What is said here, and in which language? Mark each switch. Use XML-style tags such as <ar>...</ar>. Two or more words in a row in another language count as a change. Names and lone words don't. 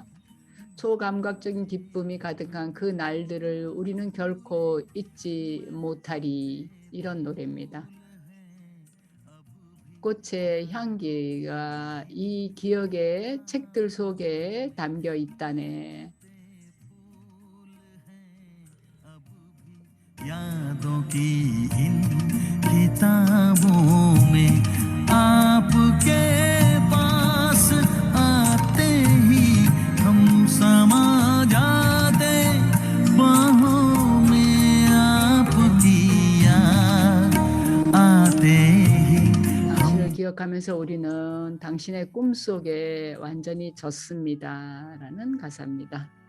<ko>초감각적인 기쁨이 가득한 그 날들을 우리는 결코 잊지 못하리. 이런 노래입니다. 꽃의 향기가 이 기억의 책들 속에 담겨 있다네.</ko> <hi>यादों की इन किताबों में आपके पास आते ही हम समा जाते बाहों में आपकी याद आते ही</hi> <ko>당신을 기억하면서 우리는 당신의 꿈속에 완전히 젖습니다라는 가사입니다.</ko>